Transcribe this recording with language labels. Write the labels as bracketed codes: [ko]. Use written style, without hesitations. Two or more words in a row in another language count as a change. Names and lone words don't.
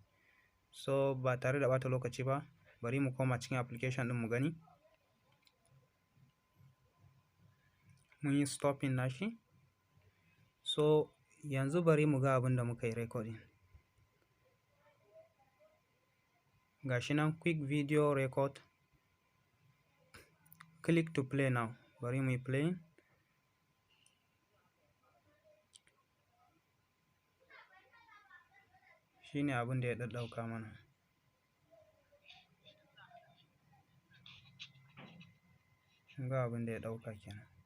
[ha] So ba tare da ɓata lokaci ba, bari mu koma cikin application ɗin mu gani. Mun yi stopping nashi. So yanzu bari mu ga abin da muka yi recording. Ga shi nan Quick Video Record. [en] Click to play now. [ha] Bari mu yi playing. Shi ne abin da ya ɗaɗɗauka mana. Ga abin da ya ɗauka kenan.